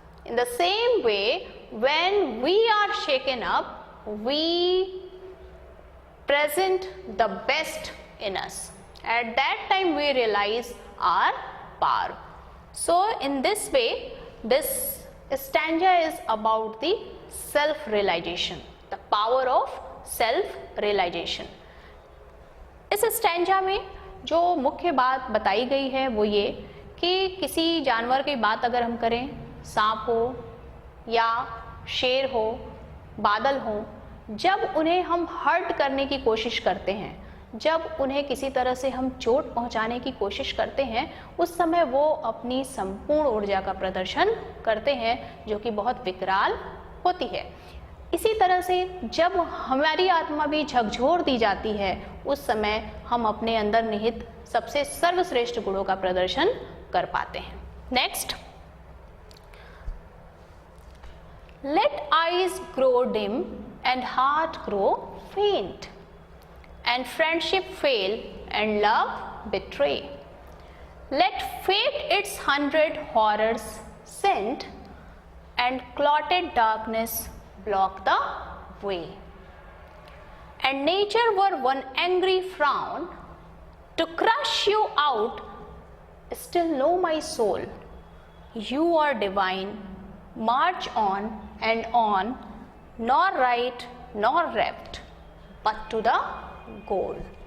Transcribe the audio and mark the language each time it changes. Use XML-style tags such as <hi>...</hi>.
<en>In the same way, when we are shaken up, we present the best in us. At that time we realize our power. So in this way, this stanza is about the self-realization, the power of self-realization.</en> <hi>इस stanza में जो मुख्य बात बताई गई है वो ये कि किसी जानवर की बात अगर हम करें, सांप हो या शेर हो, बादल हो, जब उन्हें हम हर्ट करने की कोशिश करते हैं, जब उन्हें किसी तरह से हम चोट पहुंचाने की कोशिश करते हैं, उस समय वो अपनी संपूर्ण ऊर्जा का प्रदर्शन करते हैं जो कि बहुत विकराल होती है। इसी तरह से जब हमारी आत्मा भी झकझोर दी जाती है, उस समय हम अपने अंदर निहित सबसे सर्वश्रेष्ठ गुणों का प्रदर्शन कर पाते हैं।</hi> <en>Next, let eyes grow dim and heart grow faint and friendship fail and love betray. Let fate its 100 horrors send and clotted darkness block the way. And nature were one angry frown to crush you out, still know my soul, you are divine, march on and on, nor right nor left, but to the goal.</en>